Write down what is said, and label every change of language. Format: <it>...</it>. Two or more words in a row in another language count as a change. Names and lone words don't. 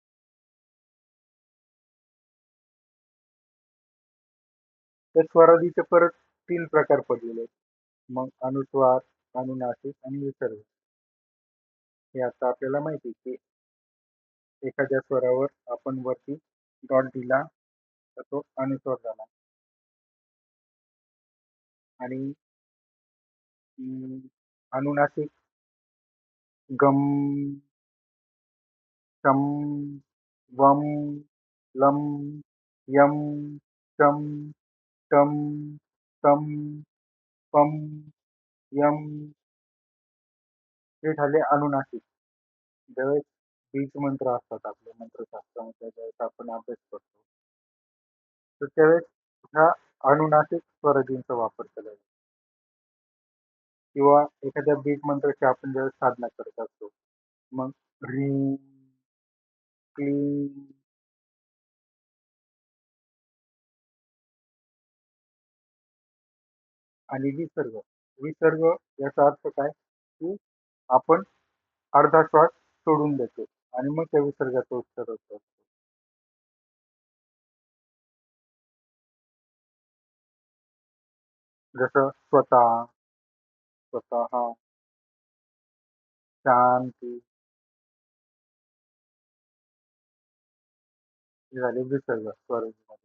<mr>तर स्वरादीचे परत 3 प्रकार पडलेले आहेत. मग अनुस्वार, अनुनासिक आणि विसर्ग. हे आता आपल्याला माहिती आहे की एखाद्या स्वरावर आपण वरती डॉट दिला तर तो अनुस्वार झाला. आणि अनुनासिक गम, शम, वम, लम, यम, शम, टम, तम, पम, यम हे झाले अनुनासिक. ज्यावेळेस बीज मंत्र असतात आपल्या मंत्रशास्त्रामध्ये ज्यावेळेस आपण अभ्यास करतो तर त्यावेळेस ह्या अनुनासिक स्वरादींचा वापर केला जातो. किंवा एखाद्या बीज मंत्राची आपण ज्यावेळेस साधना करत असतो मग ह्रीं, क्लीं, आणि विसर्ग. विसर्ग याचा अर्थ काय की आपण अर्धा श्वास सोडून देतो आणि मग त्या विसर्गाचा उच्चार होतो. जसं स्वतः, स्वतः, शांती हे झाले विसर्ग स्वरादीमध्ये.</mr>